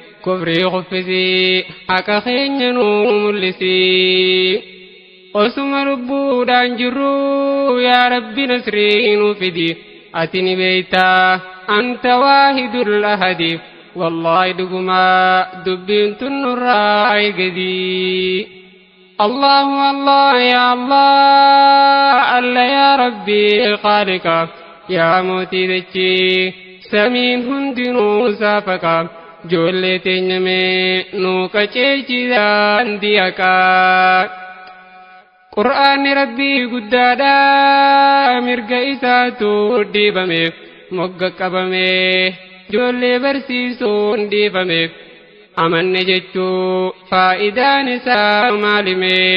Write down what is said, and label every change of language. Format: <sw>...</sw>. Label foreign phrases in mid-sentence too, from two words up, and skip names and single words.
<om>Kufrii kuffisi haqa keenya nu mul'isi. Osuma lubbuudhaan jirru yaa Rabbi nasrii nu fidi. Ati ni beeytaa</om> <ar>أنت الواحد الأحد.</ar> <om>Wallaahi dhugumaa dubbiin tun nurraa eegadi.</om> <ar>الله الله، يا الله، الله يا ربي، خالقا.</ar> <om>Ya mootii dachii, samiin hundinuu saafaqa. Ijoollee teenya mee nuu qajeelchi daandii haqaa. Qur'aanni Rabbii guddaadha, mirga isaatu dhiibame, mogga qabame, ijoollee barsiisuun dhiifame, amanne jechuu faayidaan isaa maalime?</om>